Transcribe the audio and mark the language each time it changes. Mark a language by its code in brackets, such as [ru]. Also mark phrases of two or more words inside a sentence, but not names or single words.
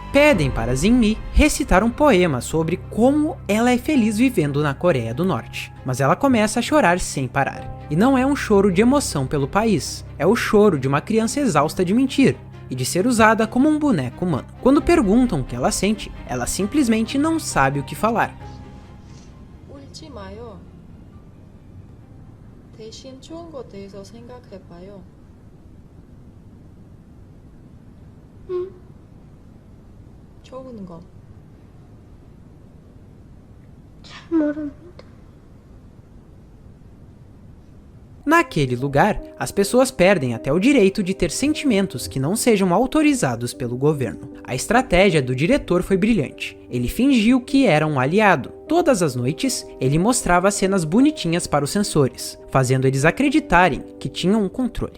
[pt] Pedem para Jin-mi recitar um poema sobre como ela é feliz vivendo na Coreia do Norte. Mas ela começa a chorar sem parar. E não é um choro de emoção pelo país, é o choro de uma criança exausta de mentir e de ser usada como um boneco humano. Quando perguntam o que ela sente, ela simplesmente não sabe o que falar. [ko] 울지 마요. 대신 좋은 것 대해서 생각해봐요. 좋은 거. 잘 모릅니다. [pt] Naquele lugar, as pessoas perdem até o direito de ter sentimentos que não sejam autorizados pelo governo. A estratégia do diretor foi brilhante. Ele fingiu que era um aliado. Todas as noites, ele mostrava cenas bonitinhas para os sensores, fazendo eles acreditarem que tinham um controle.